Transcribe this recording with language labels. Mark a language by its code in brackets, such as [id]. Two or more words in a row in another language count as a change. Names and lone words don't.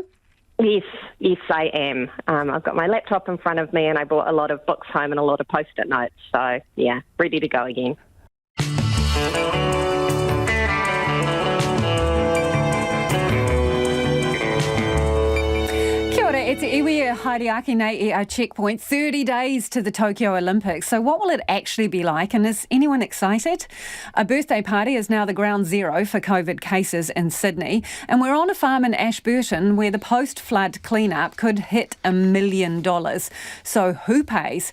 [en] Yes, I am. I've got my laptop in front of me and I brought a lot of books home and a lot of Post-it notes. So, yeah, ready to go again. It's [mi] iwi haere nei [en] our checkpoint, 30 days to the Tokyo Olympics. So what will it actually be like, and is anyone excited? A birthday party is now the ground zero for COVID cases in Sydney, and we're on a farm in Ashburton where the post-flood clean-up could hit $1 million. So who pays?